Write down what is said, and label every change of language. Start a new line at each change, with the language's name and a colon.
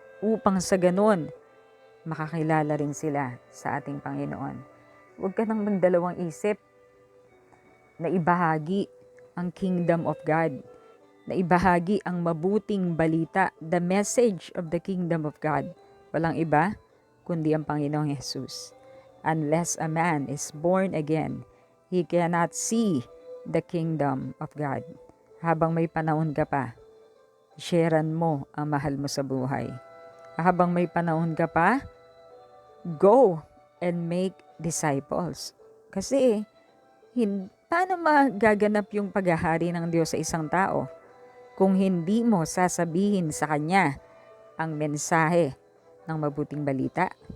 Filipino: Upang sa ganon, makakilala rin sila sa ating Panginoon. Huwag ka nang magdalawang isip. na ibahagi ang kingdom of God, na ibahagi ang mabuting balita,
English: the message of the kingdom of God.
Filipino: Walang iba kundi ang Panginoong Jesus.
English: Unless a man is born again, he cannot see the kingdom of God.
Filipino: Habang may panahon ka pa, sharean mo ang mahal mo sa buhay. Habang may panahon ka pa,
English: go and make disciples.
Filipino: Kasi, paano magaganap yung paghahari ng Diyos sa isang tao kung hindi mo sasabihin sa Kanya ang mensahe ng mabuting balita?